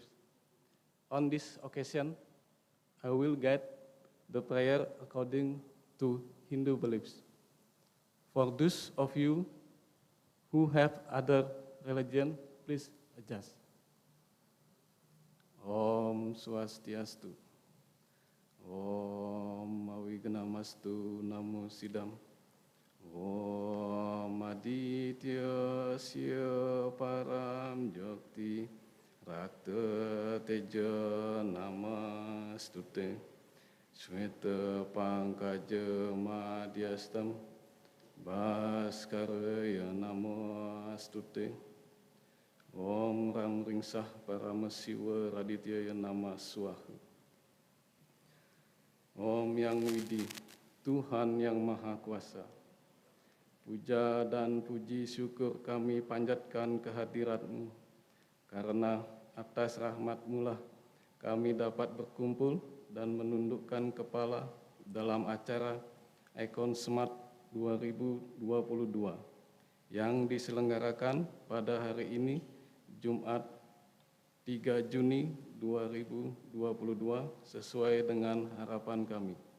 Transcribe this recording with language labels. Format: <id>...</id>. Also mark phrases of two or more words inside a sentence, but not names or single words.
<en>On this occasion, I will guide the prayer according to Hindu beliefs. For those of you who have other religion, please adjust.</en> <sa>ॐ स्वस्त्यस्तु. ॐ अविघ्नमस्तु नमो सिद्धम्. ॐ आदित्य स्य परम् ज्योति रक्त तेज नमोऽस्तुते श्वेत पङ्कज मध्यस्थं भास्कराय नमोऽस्तुते ॐ रां रिंसः परमशिव रादित्य नम स्वाहा.</sa> <id>Om Yang Widi, Tuhan yang Maha Kuasa. Puja dan puji syukur kami panjatkan kehadirat-Mu, karena atas rahmat-Mu lah kami dapat berkumpul dan menundukkan kepala dalam acara Icon Smart 2022 yang diselenggarakan pada hari ini, Jumat 3 Juni 2022 sesuai dengan harapan kami.</id>